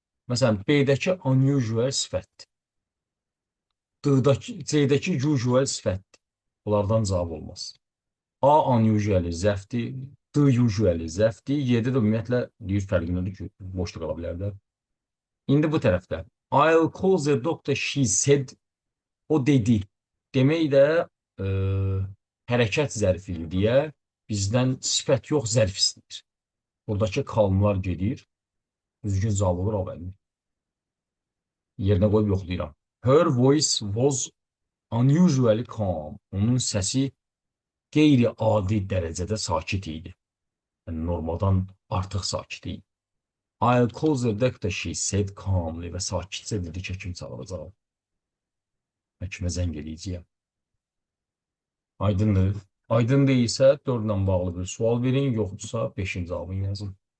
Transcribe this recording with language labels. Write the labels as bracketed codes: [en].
[az] Məsələn, B-dəki unusual sifətdir. C-dəki usual sifətdir. Bunlardan cavab olmaz. A unusual zərfdir, The usually zəfdir. Y'də də ümumiyyətlə deyir fərqinədir ki, boşluq qala bilər də. İndi bu tərəfdə. [en] I'll call the doctor, she said. [az] O dedi. Demək də e, hərəkət zərfidir deyə bizdən sifət yox, zərf istəyir. Buradakı kalmlar gedir. Düzgün cavab olur o bəli. Yerinə qoyub yoxlayıram. [en] Her voice was unusually calm. [az] Onun səsi qeyri-adi dərəcədə sakit idi. Yəni, normaldan artıq sakit idi. [en] I'll call the doctor, she said calmly. [az] Və sakitcə dedi ki, həkim çağıracaq. Həkimə zəng edəcəyəm. Aydındır. Aydın deyilsə 4 ilə bağlı bir sual verin, yoxdursa 5-in cavabını yazın.